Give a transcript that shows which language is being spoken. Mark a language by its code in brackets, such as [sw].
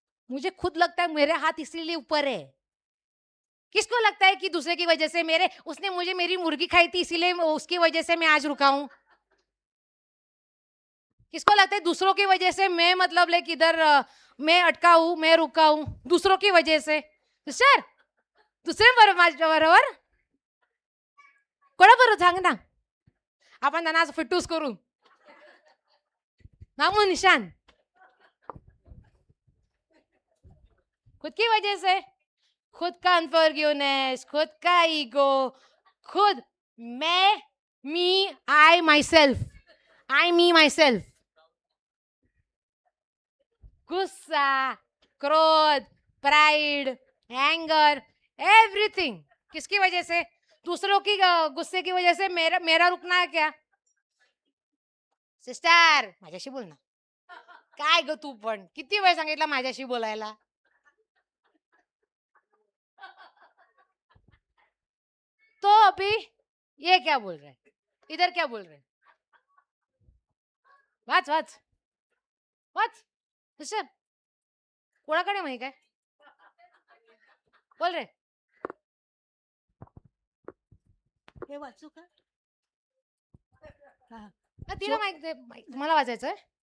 [hi] मुझे खुद लगता है मेरे हाथ इसीलिए ऊपर है। किसको लगता है कि दूसरे की वजह से, उसने मुझे मेरी मुर्गी खाई थी इसीलिए उसकी वजह से मैं आज रुका हूं? किसको लगता है दूसरों की वजह से मैं मतलब लाइक इधर मैं अटका हूं, मैं रुका हूं दूसरों की वजह से? [mr] सर दुसरे बरोबर कोणाबरोबर सांग ना, आपण त्यांना आज फिटूस करू नामो निशान। [hi] खुद की वजह से, खुद का अनफॉरगिवनेस, खुद का ईगो, खुद मैं, मी, आई my self, [en] I me myself, [hi] गुस्सा, क्रोध, प्राइड, एंगर, एवरीथिंग किसकी वजह से? दूसरों की गुस्से की वजह से मेरा मेरा रुकना है क्या? [mr] सिस्टर माझ्याशी बोल ना, काय ग तू पण किती वेळ सांगितलं माझ्याशी बोलायला? [hi] तो अभी ये क्या बोल रहे हैं, इधर क्या बोल रहे हैं? [mr] वाच वाच वाच सिस्टर, कोणाकडे माहिती काय बोल रे? हे वाचू का? हा. तिला माहिती, तुम्हाला वाचायचंय?